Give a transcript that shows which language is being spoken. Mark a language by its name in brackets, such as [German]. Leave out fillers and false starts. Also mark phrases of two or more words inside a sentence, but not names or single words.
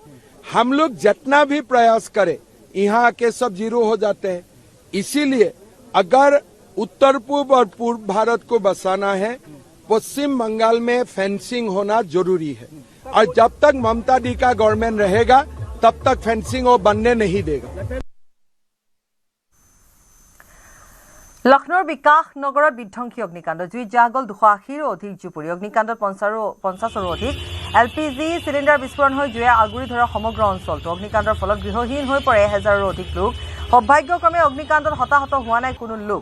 [Hindi] हम लोग जितना भी प्रयास करें यहाँ आके सब जीरो हो जाते हैं। इसीलिए अगर उत्तर पूर्व और पूर्व भारत को बसाना है, पश्चिम बंगाल में फेंसिंग होना जरूरी है। और जब तक ममता दी का गवर्नमेंट रहेगा तब तक फेंसिंग वो बनने नहीं देगा। [Assamese] লক্ষ্ণৌৰ বিকাশ নগৰত বিধ্বংসী অগ্নিকাণ্ড। জুইত জাহ গ'ল 280ৰো অধিক জুপুৰি। অগ্নিকাণ্ডত 50ৰো অধিক LPG চিলিণ্ডাৰ বিস্ফোৰণ হৈ জুয়ে আগুৰি ধৰা সমগ্ৰ অঞ্চলটো। অগ্নিকাণ্ডৰ ফলত গৃহহীন হৈ পৰে 1000ৰো অধিক লোক। সৌভাগ্যক্ৰমে অগ্নিকাণ্ডত হতাহত হোৱা নাই কোনো লোক।